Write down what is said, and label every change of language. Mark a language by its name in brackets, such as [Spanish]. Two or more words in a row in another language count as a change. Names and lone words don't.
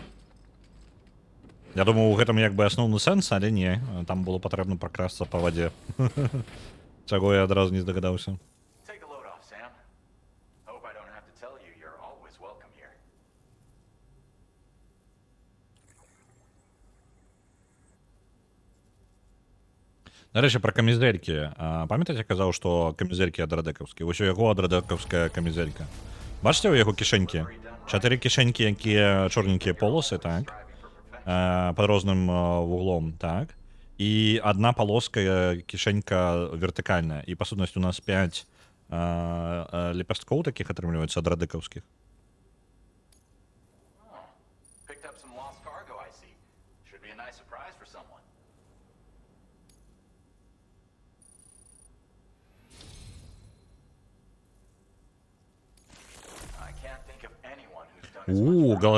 [Belarusian] Я думаў, у гэтым як бы асноўны сэнс, але не. Там было патрэбна пракрасться па вадзе. Чаго я адразу не здагадаўся. [English] Take a load off, Sam. Hope I don't have to tell you you're always welcome here. [Belarusian] Нарэшце, пра камізэлькі. Памятаеце, казаў, што камізэлькі адрадэкаўскі. Вось у яго адрадэкаўская камізэлька. Бачыце, у яго кішэнькі? 4 кішэнькі, якія чорненькія полосы, так? Пад розным вуглом, так? І адна палоска, кішэнька вертыкальная. І, па сутнасці, у нас 5 лепесткоў такіх атрымліваецца адрадэкаўскіх. [English] Picked up some lost cargo, I see. Should be a nice surprise for someone. I can't think of anyone who's done as much for